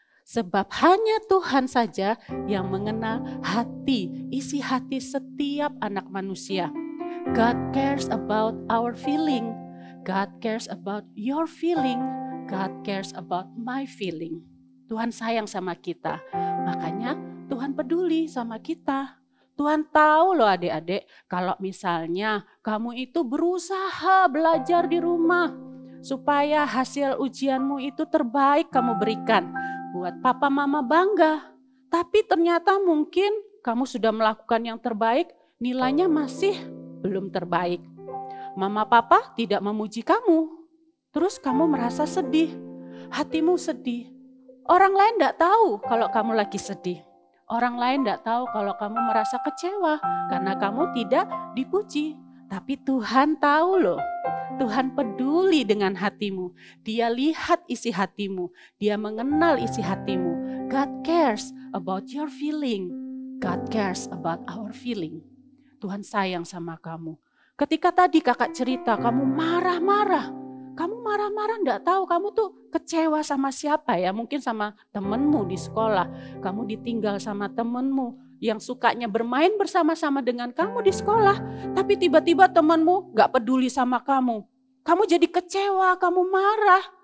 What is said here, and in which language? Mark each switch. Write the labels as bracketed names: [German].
[Indonesian] Sebab hanya Tuhan saja yang mengenal hati, isi hati setiap anak manusia. [English] God cares about our feeling. God cares about your feeling. God cares about my feeling. [Indonesian] Tuhan sayang sama kita. Makanya Tuhan peduli sama kita. Tuhan tahu loh adik-adik, kalau misalnya kamu itu berusaha belajar di rumah supaya hasil ujianmu itu terbaik kamu berikan. Buat papa mama bangga. Tapi ternyata mungkin kamu sudah melakukan yang terbaik, nilainya masih belum terbaik. Mama papa tidak memuji kamu. Terus kamu merasa sedih. Hatimu sedih. Orang lain tidak tahu kalau kamu lagi sedih. Orang lain tidak tahu kalau kamu merasa kecewa karena kamu tidak dipuji. Tapi Tuhan tahu loh. Tuhan peduli dengan hatimu. Dia lihat isi hatimu. Dia mengenal isi hatimu. [English] God cares about your feeling. God cares about our feeling. [Indonesian] Tuhan sayang sama kamu. Ketika tadi kakak cerita kamu marah-marah. Kamu marah-marah enggak tahu kamu tuh kecewa sama siapa ya. Mungkin sama temenmu di sekolah. Kamu ditinggal sama temenmu yang sukanya bermain bersama-sama dengan kamu di sekolah. Tapi tiba-tiba temenmu enggak peduli sama kamu. Kamu jadi kecewa, kamu marah.